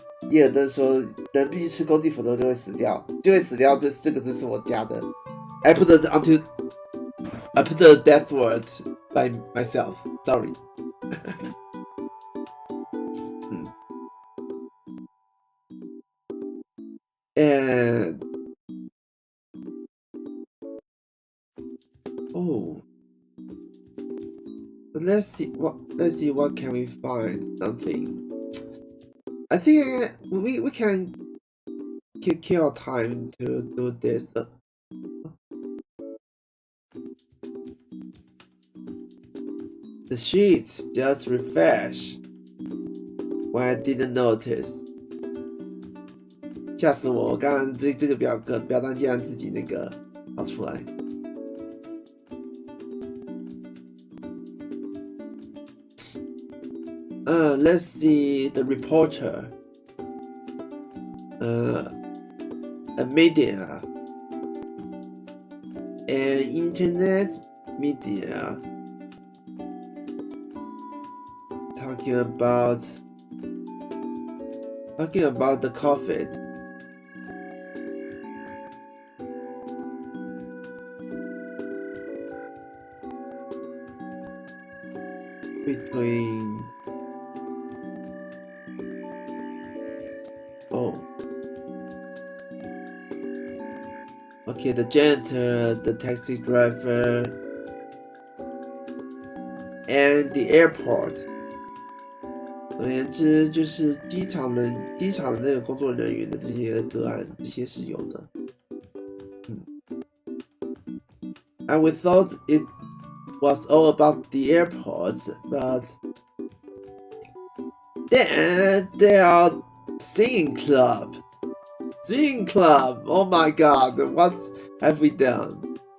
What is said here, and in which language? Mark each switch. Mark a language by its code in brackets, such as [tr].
[zh] 叶尔登说，人必须吃空气，否则就会死掉。这4个字是我加的。 [en] I put the death word by myself. Sorry. And let's see what can we find something. I think we can kill time to do this. The sheets just refreshed when I didn't notice. [zh] 吓死我！我刚刚这个表单竟然自己那个跑出来。 [en] Let's see the reporter. A media, an internet media, talking about the COVID. Between the janitor, the taxi driver, and the airport. [zh] 总而言之，就是机场的那个工作人员的这些个案，这些是有的。 [en] And we thought it was all about the airports, but then there are singing club. Singing club! Oh my god, what have we done?